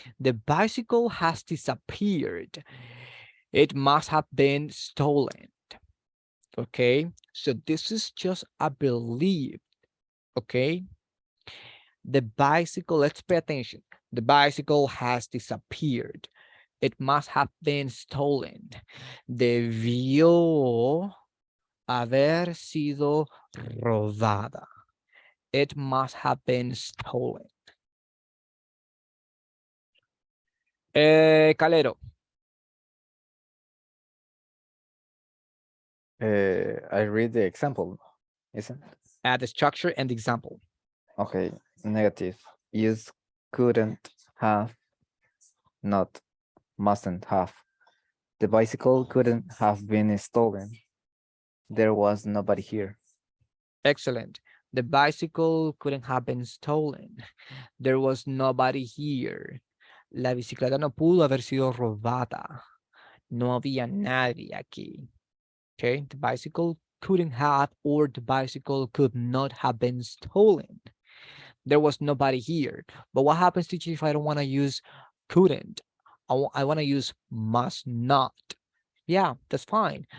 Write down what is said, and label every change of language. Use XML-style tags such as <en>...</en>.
<en>The bicycle has disappeared. It must have been stolen. Okay, so this is just a belief. Okay, the bicycle, let's pay attention. The bicycle has disappeared. It must have been stolen.</en> <es>Debió haber sido robada.</es> <en>It must have been stolen. Calero. I read the example, isn't it? Add the structure and the example. Okay, negative. Use couldn't have, not mustn't have. The bicycle couldn't have been stolen. There was nobody here. Excellent. The bicycle couldn't have been stolen. There was nobody here.</en> <es>La bicicleta no pudo haber sido robada. No había nadie aquí.</es> <en>Okay, the bicycle couldn't have or the bicycle could not have been stolen. There was nobody here. But what happens, teacher, if I don't want to use couldn't? I want to use must not. Yeah, that's fine.</en>